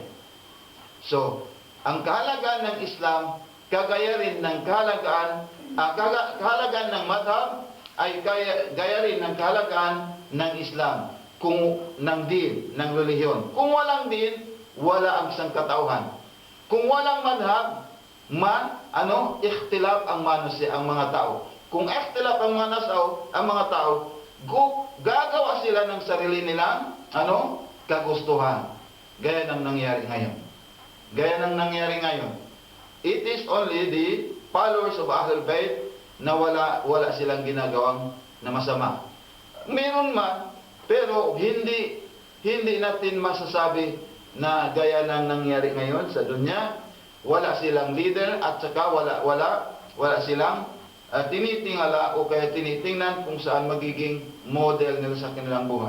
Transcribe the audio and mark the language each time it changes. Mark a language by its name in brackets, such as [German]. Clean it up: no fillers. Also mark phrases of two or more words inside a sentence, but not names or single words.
[Filipino] So, ang kahalagaan ng Islam, kagaya rin ng kahalagaan ng madhab, ay gaya rin ng kahalagaan ng Islam, kung ng din, ng relihiyon. Kung walang din, wala ang sangkatauhan. Kung walang madhab, ikhtilaf ang mga tao. Kung ikhtilaf ang mga tao, gagawa sila ng sarili nilang kagustuhan. Gaya ng nangyari ngayon. [English] It is only the followers of Ahlul Bayt [Filipino] na wala silang ginagawang na masama. Meron man, pero hindi natin masasabi na gaya ng nangyari ngayon sa dunya. Wala silang leader at saka wala silang tinitingala o kaya tinitingnan kung saan magiging model nila sa kanilang buhay.